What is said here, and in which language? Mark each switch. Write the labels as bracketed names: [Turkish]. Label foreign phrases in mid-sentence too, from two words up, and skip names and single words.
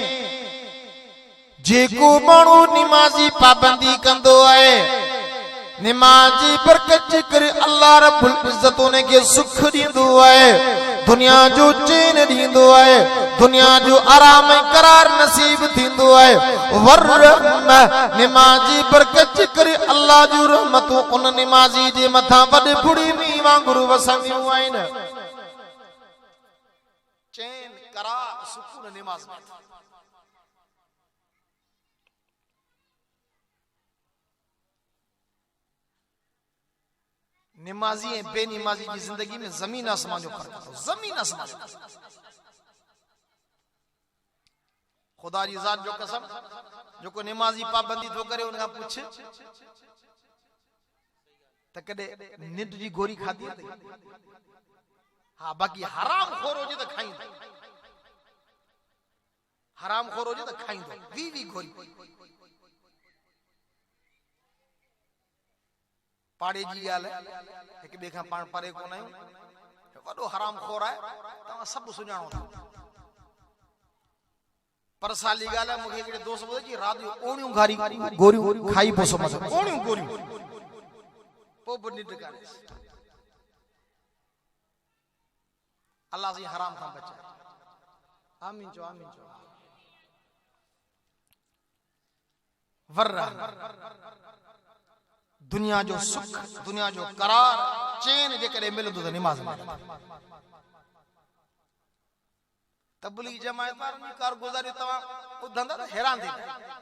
[Sindhi] जेको माण्हू निमाज़ी पाबंदी कंदो आहे निमाज़ी बरकत करे [Arabic] الله رب العزة [Sindhi] उन के सुख दींदो आहे दुनिया जो चैन दींदो आहे दुनिया जो आराम ऐं करार नसीब थींदो आहे वर निमाज़ी बरकत करे अल्लाह जो रहमतूं उन निमाज़ी जे मथां वॾे बुड़ी मींहं वांगुरु वसंदियूं आहिनि चैन करार सुकून निमाज़ में निमाज़ी ऐं बेनिमाज़ी की जिंदगी में जमीन आसमान जो फर्क है जमीन आसमान खुदा जी जात जो कसम जो को निमाज़ी पाबंदी तो करे उनका पूछ त कदे निंड जी गोरी खाधी है हाँ बाकी हराम खोर हो जे तो खाई हराम खोर हो जे तो खाई दो वी गोरी पाड़े जी गाल एक बे खां पाण परे कोन आहियूं वॾो हराम खोर आहे तव्हां सभु सुञाणो था पर साली गाल आहे मूंखे हिकिड़े दोस्त ॿुधायो जी राति जो ओणियूं घारी गोरियूं खाई पोइ सुम्हंदो ओणियूं गोरियूं पोइ बि निंड कान्हे अल्लाह जी हराम खां बचाए आमीन चओ वर्रा दुनिया जो सुख दुनिया जो करार चैन जे करे मिलंदो त निमाज़ में तबलीग जमायत वारनि जी कारगुज़ारी तव्हां ॿुधंदा त हैरान थींदा